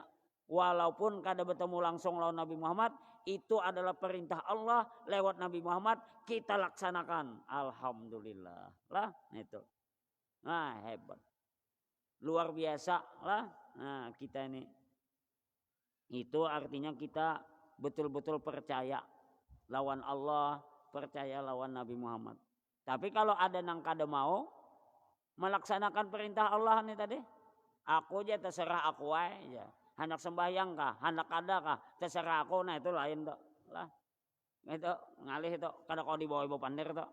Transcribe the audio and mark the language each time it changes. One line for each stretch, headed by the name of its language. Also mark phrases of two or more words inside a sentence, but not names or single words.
Banjar: Walaupun kada bertemu langsung lawan Nabi Muhammad, itu adalah perintah Allah lewat Nabi Muhammad, kita laksanakan. Alhamdulillah. Lah itu. Nah, hebat. Luar biasa lah. Nah, kita ini. Itu artinya kita betul-betul percaya lawan Allah, percaya lawan Nabi Muhammad. Tapi kalau ada yang kada mau melaksanakan perintah Allah nih tadi, aku aja terserah aku aja. Hendak sembahyang kah, hendak kada kah, terserah aku. Nah itu lain tuh. Lah. Itu ngalih itu kada kau dibawa ibu pandir tuh.